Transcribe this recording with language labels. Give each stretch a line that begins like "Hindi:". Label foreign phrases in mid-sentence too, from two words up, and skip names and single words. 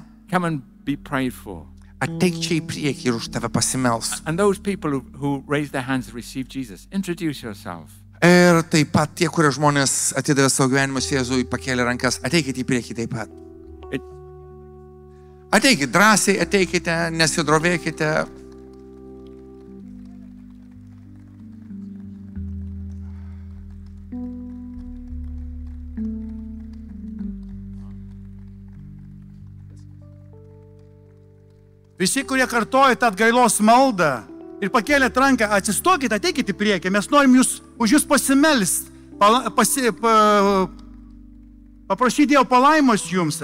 English: come and be prayed for.
Lithuanian: ateik čia į priekį ir už tave pasimels.
English: And those people who raise their hands to receive Jesus, introduce yourself.
Lithuanian: Ir taip pat tie, kurie žmonės atidavė savo gyvenimus Jėzui, pakėlė rankas, ateikite į priekį taip pat. It, Ateikite drąsiai, ateikite, nesidrovėkite. Visi, kurie kartojate atgailos maldą ir pakėlėt ranką, atsistokite, ateikite į priekį, mes norim už jūs pasimelst, paprašyti Dievo palaimos jums.